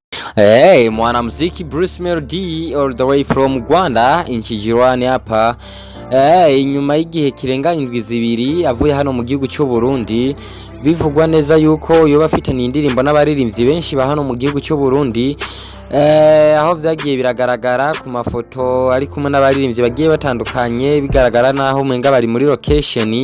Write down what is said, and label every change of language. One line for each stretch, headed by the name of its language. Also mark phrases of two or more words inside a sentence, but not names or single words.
Swahili: Hey, mwanamuziki Bruce Melody
English: all the way from
Swahili: Rwanda inchi jirani hapa.
Rundi: Nyuma y'igihe kirenga indwi zibiri avuye hano mu gihugu cy'u Burundi, bivugwa neza yuko yoba afitanye indirimbo n'abaririmbyi benshi ba hano mu gihugu cy'u Burundi. Aho vyagiye biragaragara ku mafoto ari kumwe n'abaririmbyi bagiye batandukanye, bigaragara naho umenga bari muri location.